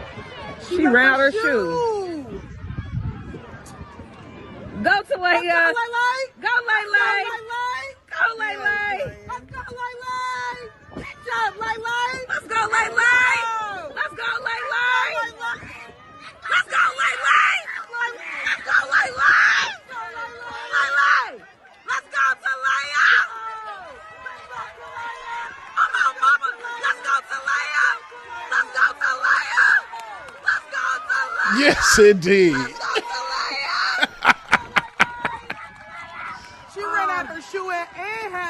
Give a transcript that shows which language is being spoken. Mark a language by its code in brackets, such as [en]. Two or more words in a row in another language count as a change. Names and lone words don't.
[en] She ran out her shoe. Go to Leia. Go Lele. Go Lele. Let's go, Lele. Good job, Lele. Let's go Lele. Let's go Lele. Let's go Lele. Let's go Lele. Lele. Let's go to Leia. Come on, mama. Let's go to Leia. Let's go to Leia. Let's go to Leia. Yes, indeed. Let's go to Leia. She ran out her shoe and had it.